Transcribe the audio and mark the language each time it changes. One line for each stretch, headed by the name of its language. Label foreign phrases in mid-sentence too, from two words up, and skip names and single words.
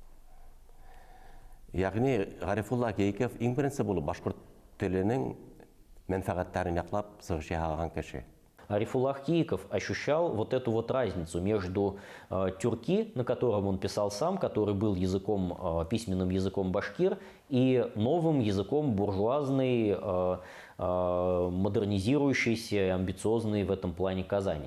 Tatar: Ягъни Гарифулла Кииков иң беренче булып башкорт теленең мәнфәгатьләрен яклап чыгыш ясаган кеше.
Russian: Арифуллах Кииков ощущал вот эту вот разницу между тюрки, на котором он писал сам, который был письменным языком башкир, и новым языком буржуазной, модернизирующейся, амбициозной в этом плане Казани.